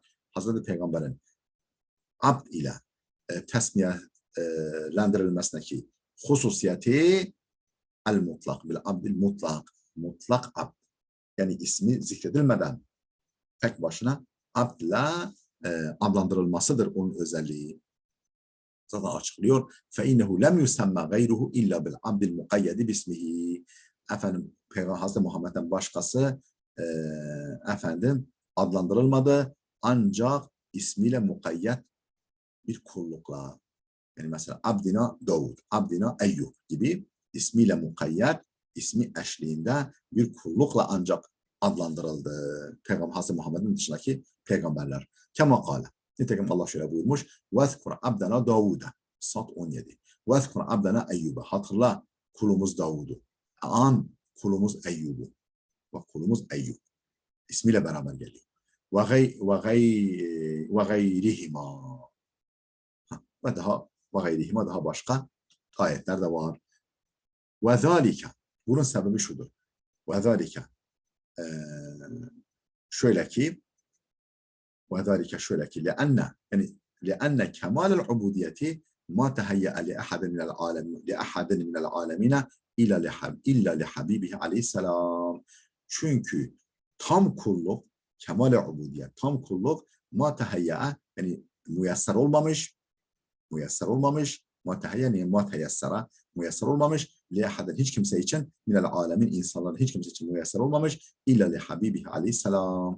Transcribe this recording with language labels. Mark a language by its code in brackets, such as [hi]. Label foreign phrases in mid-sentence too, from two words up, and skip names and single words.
[tr] Hazreti Peygamber'in abd ile tesmiyelendirilmesindeki hususiyeti [ar] المطلق بالعبد المطلق. [tr] Mutlak abd. Yani ismi zikredilmeden tek başına abdla adlandırılmasıdır onun özelliği. Zaten açıklıyor. [ar] فَاِنَّهُ لَمْ يُسَمَّ غَيْرُهُ اِلَّا بِالْعَبْدِ الْمُقَيَّدِ بِاسْمِهِ. [tr] Efendim Peygamber Hazreti Muhammed'den başkası efendim adlandırılmadı. Ancak ismiyle mukayyet bir kullukla. Yani mesela Abdina Davud, Abdina Eyyub gibi ismiyle mukayyet, ismi eşliğinde bir kullukla ancak adlandırıldı. Peygamber Hazreti Muhammed'in dışındaki peygamberler. [ar] كما قال. [tr] Nitekim Allah şöyle buyurmuş. [ar] وَذْكُرْ عَبْدَنَا دَاوُدَ. Sat 17. وَذْكُرْ عَبْدَنَا اَيُّبَ. [tr] Hatırla kulumuz Davud'u. An kulumuz Eyyub'u. Bak kulumuz Eyyub. İsmiyle beraber geliyor. [ar] وَغَيْرِهِمَا. وغيرهما [tr] daha başka ayetler de var. وَذَٰلِكَ. Bunun sebebi şudur. وَذَٰلِكَ. Şöyle ki [ar] لأن yani لأن كمال العبودية ما تهيأ لأحد من العالمين إلا لحبيبه عليه السلام. [tr] Çünkü tam kulluk, kemal-i ubudiyet, tam kulluk [ar] ما تهيأ [tr] yani müyesser olmamış, müyesser olmamış liyahaden hiç kimse için [ar] من العالمين [tr] insanların hiç kimse için müyesser olmamış [ar] إلا لحبيبه عليه السلام.